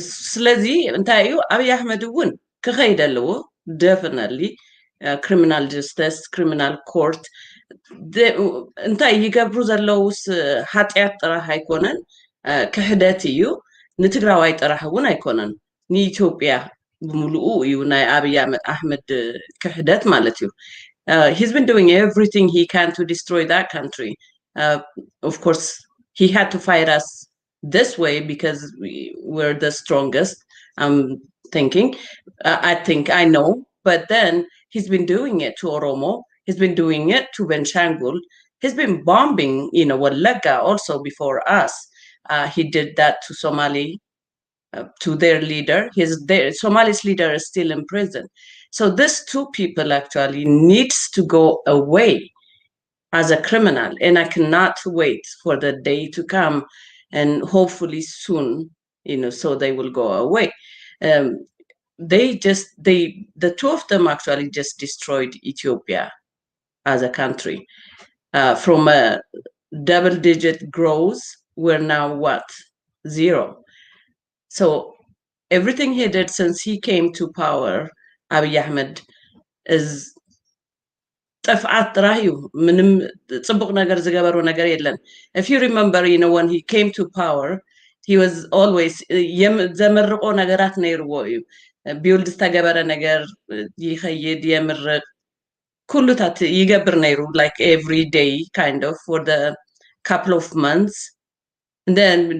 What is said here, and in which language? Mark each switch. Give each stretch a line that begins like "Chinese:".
Tigrinya: ስለዚህ እንታይ እዩ አብይ አሕመድ እውን ክኸይድ ኣለዎ ደፍነትሊ ክሪሚናል ጀስተስ ክሪሚናል ኮርት እንታይ ይገብሩ ዘለውስ ሓጢያት ጥራሕ ኣይኮነን ክሕደት እዩ ንትግራዋይ ጥራሕ እውን ኣይኮነን ንኢትዮጵያ ብምሉኡ እዩ ናይ አብይ አሕመድ ክሕደት ማለት እዩ
English: he's been doing everything he can to destroy that country of course he had to fight us this way because we're the strongest. I'm thinking, I know, but then he's been doing it to Oromo. He's been doing it to Benshangul. He's been bombing, you know, Walaga also before us. He did that to Somali, to their leader. Somali's leader is still in prison. So these two people actually needs to go away as a criminal, and I cannot wait for the day to come. And hopefully soon, you know, so they will go away. The two of them actually just destroyed Ethiopia as a country. From a double-digit growth, we're now what? 0. So everything he did since he came to power, Abiy Ahmed, is
Tigrinya: ጥፍዓት ጥራሕ እዩ ምንም ጽቡቅ ነገር ዝገበሮ ነገር የለን
English: if you remember, you know, when he came to power, he was always
Tigrinya: ዘመርቆ ነገራት ነይርዎ እዩ ቢውልድ ዝተገበረ ነገር ይኸይድ የምርቅ ኩሉታት ይገብር ነይሩ
English: like every day kind of for the couple of months, and then